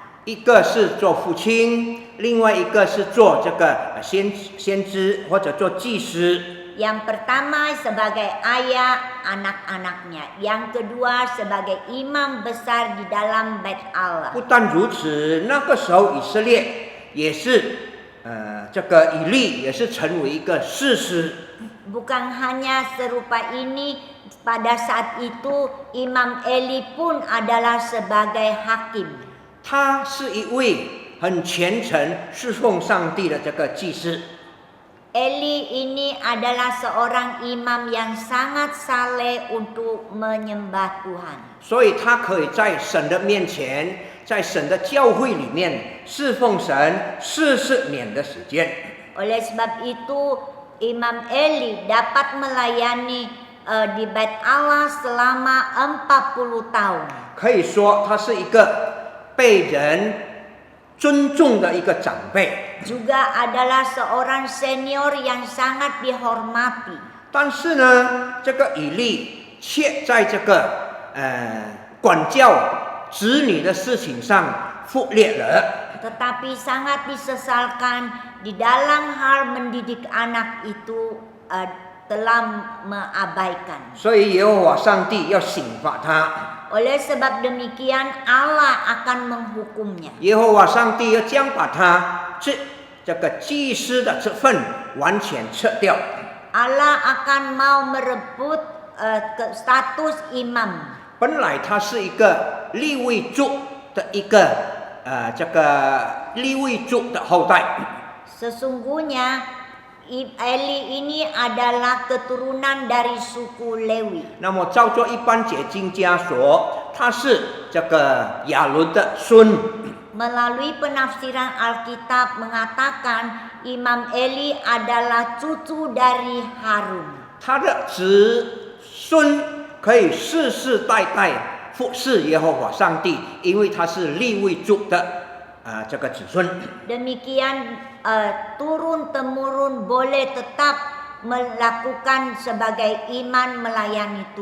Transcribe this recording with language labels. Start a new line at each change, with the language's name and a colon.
Chinese: 一个是做父亲，另外一个是做这个先知或者做祭司。
Indonesian: Yang pertama sebagai ayah anak-anaknya, yang kedua sebagai imam besar di dalam Bait Allah.
Chinese: 不但如此，那个时候以色列也是这个以利也是成为一个士师。
Indonesian: Bukan hanya serupa ini, pada saat itu Imam Eli pun adalah sebagai hakim.
Chinese: 他是一位很虔诚侍奉上帝的这个祭司。
Indonesian: Eli ini adalah seorang imam yang sangat saleh untuk menyembah Tuhan.
Chinese: 所以他可以在神的面前，在神的教会里面侍奉神40年的时间。
Indonesian: Oleh sebab itu Imam Eli dapat melayani di Bait Allah selama 40 tahun.
Chinese: 可以说他是一个被人尊重的一个长辈。
Indonesian: Juga adalah seorang senior yang sangat dihormati.
Chinese: 但是呢，这个以利却在这个管教子女的事情上忽略了。
Indonesian: Tetapi sangat disesalkan di dalam hal mendidik anak itu telah mengabaikan.
Chinese: 所以耶和华上帝要刑罚他。
Indonesian: Oleh sebab demikian Allah akan menghukumnya.
Chinese: 耶和华上帝要将把他这个祭司的这份完全撤掉。
Indonesian: Allah akan mau merebut status imam.
Chinese: 本来他是一个利未族的一个这个利未族的后代。
Indonesian: Sesungguhnya Eli ini adalah keturunan dari suku Lewi.
Chinese: 那么照着一般解经家说，他是这个亚伦的孙。
Indonesian: Melalui penafsiran Alkitab mengatakan Imam Eli adalah cucu dari Harun.
Chinese: 他的子孙可以世世代代服侍耶和华上帝，因为他是利未族的这个子孙。
Indonesian: Demikian turun temurun boleh tetap melakukan sebagai iman melayani